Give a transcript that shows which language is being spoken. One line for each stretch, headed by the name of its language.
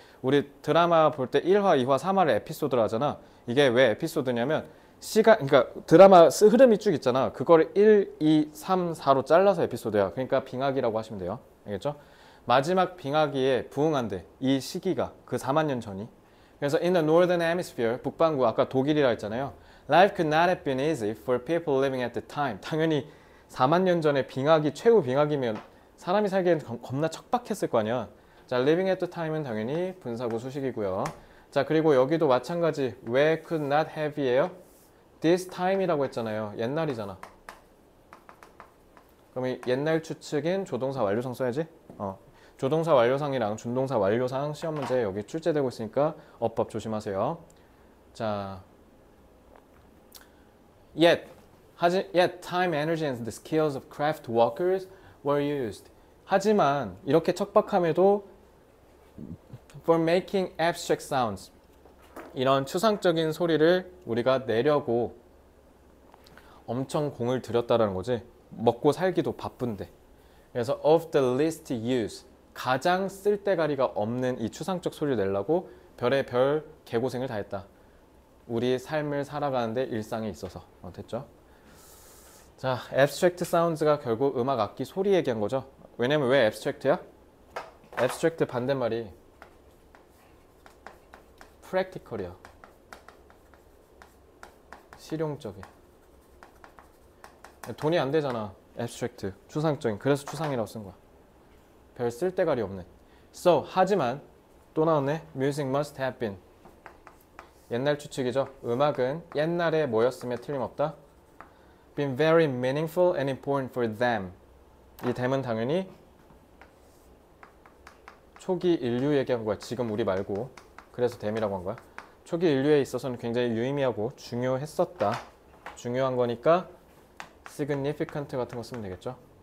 Korean: 우리 드라마 볼 때 1화, 2화, 3화를 에피소드로 하잖아. 이게 왜 에피소드냐면 그러니까 드라마 흐름이 쭉 있잖아. 그거를 1, 2, 3, 4로 잘라서 에피소드야. 그러니까 빙하기라고 하시면 돼요. 알겠죠? 마지막 빙하기에 부응한대. 이 시기가 그 4만 년 전이. 그래서
English: in the northern hemisphere,
Korean: 북반구 아까 독일이라 했잖아요.
English: Life could not have been easy for people living at the time.
Korean: 당연히 4만 년 전에 빙하기 최후 빙하기면 사람이 살기에는 겁나 척박했을 거 아니야. 자, living at the time은 당연히 분사구 수식이고요. 자, 그리고 여기도 마찬가지.
English: Where could not have이에요. This time
Korean: 이라고 했잖아요. 옛날이잖아. 그럼 이 옛날 추측인 조동사 완료상 써야지. 조동사 완료상이랑 준동사 완료상 시험 문제 여기 출제되고 있으니까 어법 조심하세요.
English: 자, yet time, energy, and the skills of craft workers were used.
Korean: 하지만 이렇게 척박함에도
English: for making abstract sounds.
Korean: 이런 추상적인 소리를 우리가 내려고 엄청 공을 들였다라는 거지. 먹고 살기도 바쁜데.
English: 그래서 of the least use.
Korean: 가장 쓸데가리가 없는 이 추상적 소리를 내려고 별의 별 개고생을 다했다. 우리 삶을 살아가는데 일상에 있어서. 됐죠? 자, abstract sounds가 결국 음악 악기 소리 얘기한 거죠. 왜냐면 왜 abstract야? abstract 반대말이 practical이야. 실용적이. 돈이 안 되잖아. abstract, 추상적인. 그래서 추상이라고 쓴 거야. 별 쓸데가리 없는. So, 하지만 또 나왔네.
English: Music must have been.
Korean: 옛날 추측이죠. 음악은 옛날에 뭐였으며 틀림없다.
English: Been very meaningful and important for them.
Korean: 이 them은 당연히 초기 인류 얘기한 거야. 지금 우리 말고. 그래서 them이라고 한 거야. 초기 인류에 있어서는 굉장히 유의미하고 중요했었다. 중요한 거니까 significant 같은 거 쓰면 되겠죠.